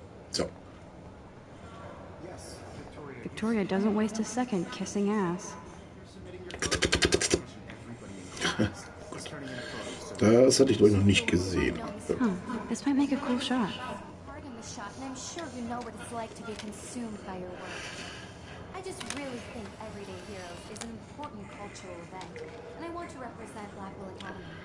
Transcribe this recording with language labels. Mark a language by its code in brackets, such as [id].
[en] So. Victoria doesn't waste a second kissing ass. [de] Das hatte ich, glaube ich, noch nicht gesehen. [en] Huh, this might make a cool shot. Part in the shot, and I'm sure you know what it's like to be consumed by your work. I just really think Everyday Heroes is an important cultural event, and I want to represent Blackwell Academy.